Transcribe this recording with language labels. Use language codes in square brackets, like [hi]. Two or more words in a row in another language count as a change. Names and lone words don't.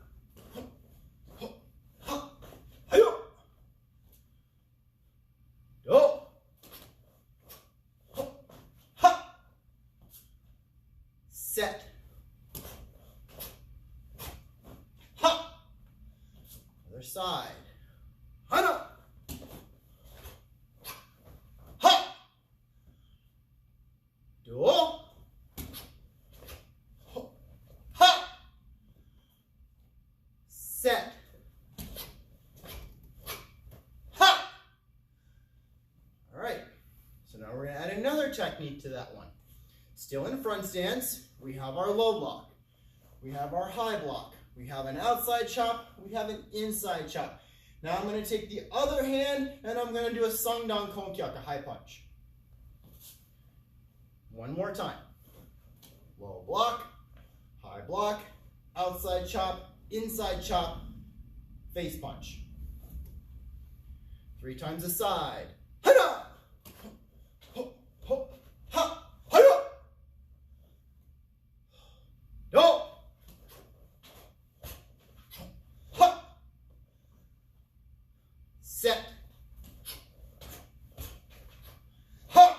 [en] Set. Ha! Other side. Hana! Ha! Do. Ha! Set. Ha! All right. So now we're going to add another technique to that one. Still in front stance, we have our low block, we have our high block, we have an outside chop, we have an inside chop. Now I'm going to take the other hand and I'm going to do a [ko] Sangdan Konkyak, [en] a high punch. One more time. Low block, high block, outside chop, inside chop, face punch. 3 times the side. Hana! Ha! Hana! Do! Ha! Set. Ha!